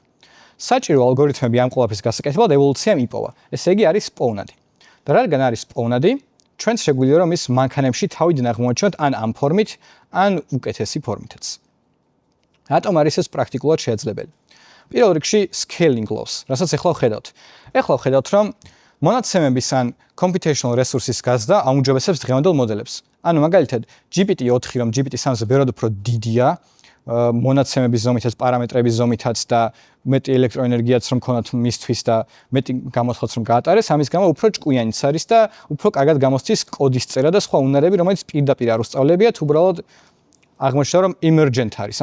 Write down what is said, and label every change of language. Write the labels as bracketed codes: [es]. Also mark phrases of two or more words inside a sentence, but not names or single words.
[ka] საჭირო ალგორითმები ამ ყველაფრის გასაკეთებლად ევოლუციამ იპოვა. ესე იგი არის პოვნადი. და რადგან არის პოვნადი, ჩვენს შეგვიძლია რომ ის მანქანებში თავიდან აღმოაჩინოთ ან ამ ფორმით, ან უკეთესი ფორმითაც. რატომ არის ეს პრაქტიკულად შესაძლებელი? პირველ რიგში [en] scaling laws, [ka] რასაც ახლა ვხედავთ. ახლა ვხედავთ, რომ მონაცემების ან [en] computational resources [ka] გაზრდა აუმჯობესებს დღევანდელ მოდელებს. ანუ მაგალითად, GPT-4, რომ GPT-3-ზე ბევრად უფრო დიდია, მონაცემების ზომითაც, პარამეტრების ზომითაც და მეტი ელექტროენერგიაც რომ ქონათ მისთვის და მეტი გამოთვლაც რომ გაატარეს, ამის გამო უფრო ჭკვიანიც არის და უფრო კარგად გამოსცის კოდის წერა და სხვა უნარები, რომელიც პირდაპირ არ უსწავლებიათ, უბრალოდ აღმოჩნდა რომ emergent არის.